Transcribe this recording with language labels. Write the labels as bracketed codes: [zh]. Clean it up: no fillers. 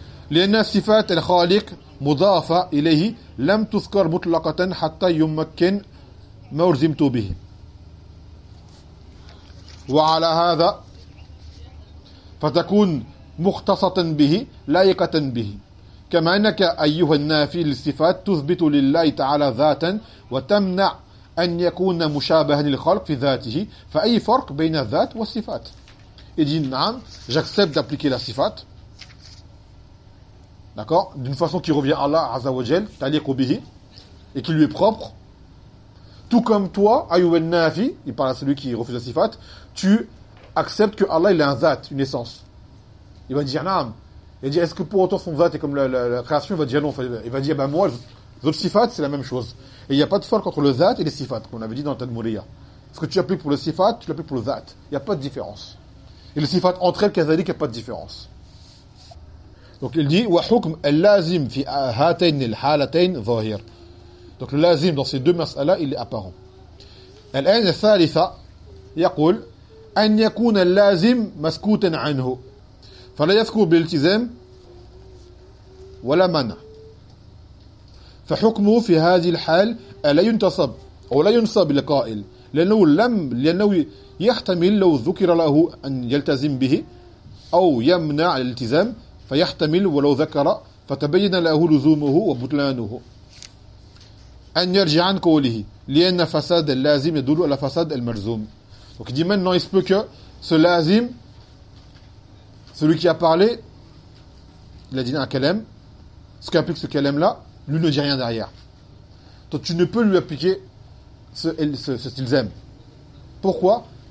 [ar] لأن صفات الخالق مضافة إليه لم تذكر مطلقة حتى يمكن ما أرزمت به وعلى هذا فتكون مختصة به لائقة به كما أنك أيها النافي للصفات تثبت لله تعالى ذاتا وتمنع أن يكون مشابها للخلق في ذاته فأي فرق بين الذات والصفات. [fr] Et dit, نعم, j'accepte d'appliquer la sifat. D'accord ? D'une façon qui revient à Allah, Azzawajal, Taliq Obihi, et qui lui est propre. Tout comme toi, Ayouen Nafi, il parle à celui qui refuse la sifat, tu acceptes que Allah, il a un zat, une essence. Il va dire, Naam. Il va dire, est-ce que pour autant son zat est comme la création ? Il va dire, non. Il va dire, ben moi, les autres sifat, c'est la même chose. Et il n'y a pas de fork entre le zat et les sifat, comme on avait dit dans le Tadmouriya. Ce que tu appliques pour le sifat, tu l'appliques pour le zat. Il n'y a pas de différence. Et le sifat entre elles, Kazalik, il n'y a pas de différence. Donc il dit [ar] وحكم اللازم في هاتين الحالتين ظاهر. [fr] Donc le lazim dans ces deux masala il est apparent. [ar] الآن الثالثة يقول أن يكون اللازم مسكوتا عنه فلا يذكر بالالتزام ولا منع فحكمه في هذه الحال ألا ينتصب أو لا ينصب للقائل لأنه يحتمل لو ذكر له أن يلتزم به أو يمنع الالتزام فيحتمل ولو ذكر فتبين له لزومه وبطلانه أن يرجع عن قوله لأن فساد اللازم يدل على فساد المرزوم. [fr] Donc il dit maintenant il se peut que ce lazim, celui qui a parlé, il a dit un kalam, ce qui applique ce kalam là, lui ne dit rien derrière. Donc tu ne peux lui appliquer ce tilzam. Pourquoi ?